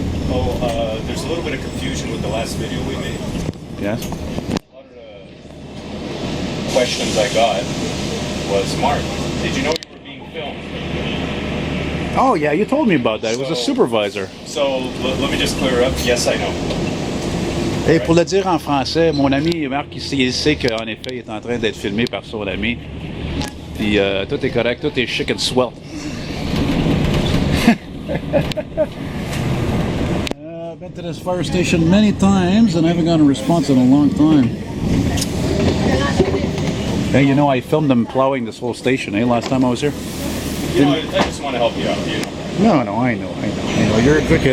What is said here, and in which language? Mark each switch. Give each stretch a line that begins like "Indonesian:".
English: Oh, there's a little bit of confusion with the last video we made. Yes? One of the questions I got was, Mark, did you know you were being filmed? Oh yeah, you told me about that. It was a supervisor. So, let me just clear up. Yes, I know.
French: Et pour le dire en français, mon ami Marc, il sait qu'en effet, il est en train d'être filmé par son ami. Puis tout est correct, tout est chic
English: and swell. I've been to this fire station many times and I haven't gotten a response in a long time. Hey, I filmed them plowing this whole station, last time I was here. I just want to help you out, No, I know. You're a good guy.